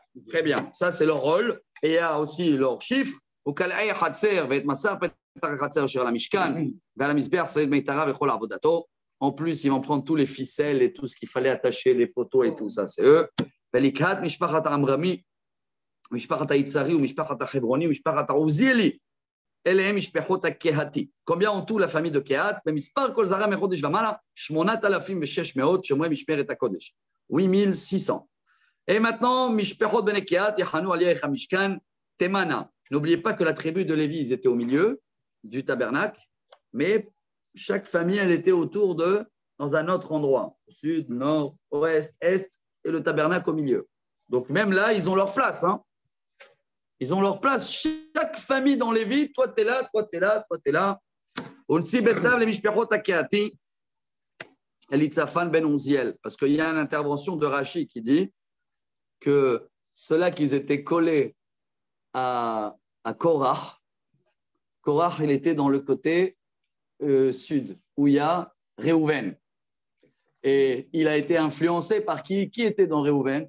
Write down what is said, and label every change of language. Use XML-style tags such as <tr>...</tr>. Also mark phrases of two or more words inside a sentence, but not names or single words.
<fr>Très bien. Ça, c'est leur rôle. Et il y a aussi leur chiffre. En plus, ils vont prendre tous les ficelles et tout ce qu'il fallait attacher, les poteaux et tout ça, c'est eux.</fr> <he>משפחת היצרי ומשפחת החברoni ומשפחת העוזיאלי. אלה הם משפחות הקהתי.</he> <fr>Combien en tout la famille de Kehat?</fr> <he>במספר כל זרע מחודש ומעלה, 8,600 שומרי משמרת הקודש.</he> <fr>8,600. Et maintenant,</fr> <he>משפחות בני קהת יחנו על ירך המשכן תימנה.</he> <fr>N'oubliez pas que la tribu de Lévi, ils étaient au milieu du tabernacle, mais chaque famille, elle était autour dans un autre endroit, sud, nord, ouest, est, et le tabernacle au milieu. Donc même là, ils ont leur place. Hein. Ils ont leur place. Chaque famille dans Lévi, toi, tu es là, toi, tu es là, toi, tu es là.</fr> <he>ונשיא בית אב למשפחות הקהתי אליצפן בן עזיאל.</he> <fr>Parce qu'il y a une intervention de Rashi qui dit que ceux-là qui étaient collés à Korach, Korach, il était dans le côté sud, où il y a Réhouven. Et il a été influencé par qui était dans Réhouven?</fr>